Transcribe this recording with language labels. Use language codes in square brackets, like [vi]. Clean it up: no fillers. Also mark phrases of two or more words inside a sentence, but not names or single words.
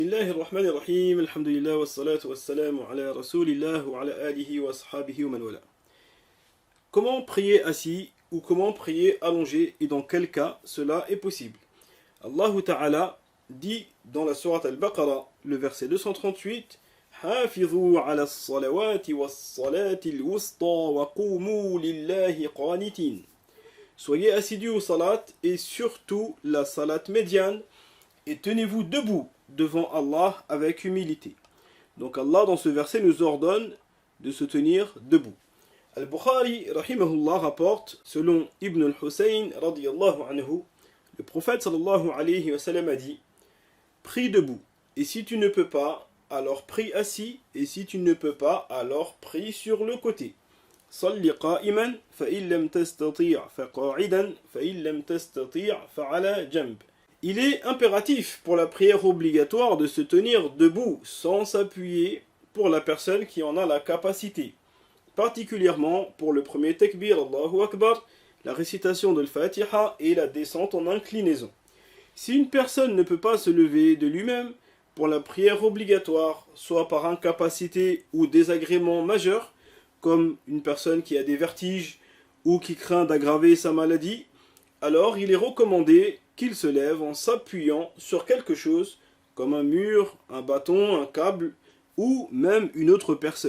[ar] بسم الله الرحمن الرحيم، الحمد لله والصلاة والسلام على رسول الله وعلى آله وأصحابه ومن والاه. [fr] Comment prier assis ou comment prier allongé et dans quel cas cela est possible? [ar] الله تعالى [fr] dit dans la sourate Al-Baqarah, le verset 238, [ar] حافظوا على الصلوات والصلاة الوسطى وقوموا لله قانتين. [fr] Soyez assidus au salat et surtout la salat médiane et tenez-vous debout devant Allah avec humilité. Donc Allah dans ce verset nous ordonne de se tenir debout. Al-Bukhari rahimahullah rapporte, selon Ibn al-Hussein [ar] رضي الله عنه, [fr] le prophète [ar] صلى الله عليه وسلم [fr] a dit: prie debout, et si tu ne peux pas, alors prie assis, et si tu ne peux pas, alors prie sur le côté. [ar] صل قائما، فإن لم تستطع فقاعدا، فإن لم تستطع فعلى جنب. [fr] Il est impératif pour la prière obligatoire de se tenir debout sans s'appuyer pour la personne qui en a la capacité, particulièrement pour le premier takbir, [ar] الله أكبر, [fr] la récitation de l'Fatiha et la descente en inclinaison. Si une personne ne peut pas se lever de lui-même pour la prière obligatoire, soit par incapacité ou désagrément majeur, comme une personne qui a des vertiges ou qui craint d'aggraver sa maladie, alors il est recommandé qu'il se lève en s'appuyant sur quelque chose, comme un mur, un bâton, un câble, ou même une autre personne.